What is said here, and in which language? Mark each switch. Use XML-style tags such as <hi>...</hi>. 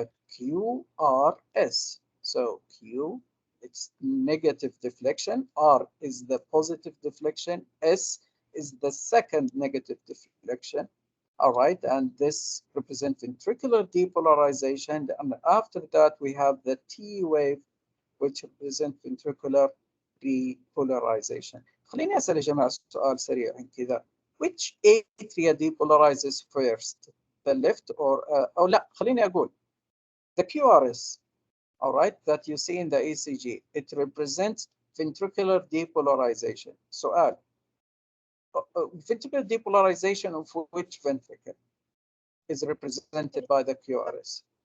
<en>QRS, so Q, it's negative deflection, R is the positive deflection, S is the second negative deflection. All right, and this represents ventricular depolarization. And after that, we have the T wave, which represents ventricular depolarization.</en> <ar>خليني أسأل يا جماعة سؤال سريع كذا.</ar> <en>Which atria depolarizes first? The left or</en> <ar>لا, خليني أقول</ar> <en>the QRS, all right, that you see in the ECG, it represents ventricular depolarization.</en> <ar>سؤال.</ar> <en>Ventricular depolarization of which ventricle is represented by the QRS?</en>